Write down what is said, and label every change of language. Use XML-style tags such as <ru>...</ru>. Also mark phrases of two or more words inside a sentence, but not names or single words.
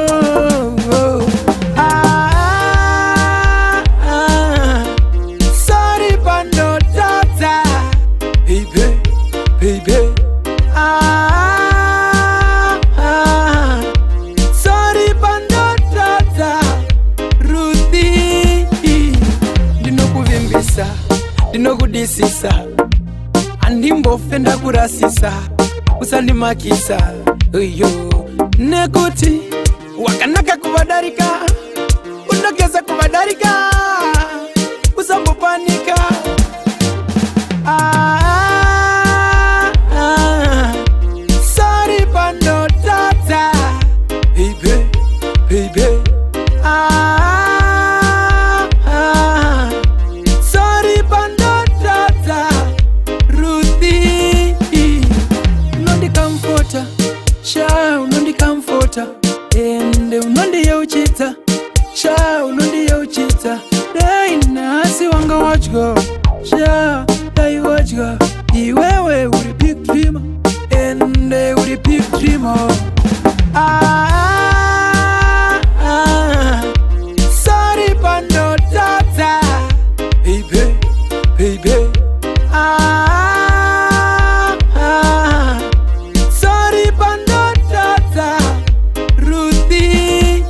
<en>Sorry, Pando Tata, baby, baby. Sorry, Pando Tata, Ruthie.</en> <sn>Dinoku vimbisa, dinoku disisa, andimbo fenda kurasisa, usandi makisa, yo. Nekoti, wakanaka kubadarika, unakeza kubadarika, usambo panika.</sn> <en>Sorry, Pando Tata, baby, baby. Sorry, Pando Tata, Ruthie.</en> <sn>Unondi comforter, sha unondi comforter, ende unondi yauchita, sha unondi yauchita. Dai nasi wanga</sn> <en>watch go,</en> <sn>sha dai</sn> <en>watch go.</en> <sn>Iwewe uri</sn> <en>big dreamer,</en> <sn>ende uri</sn> <en>big dreamer. Sorry, Pando Tata, baby, baby. Sorry, Pando Tata, Ruthie.</en>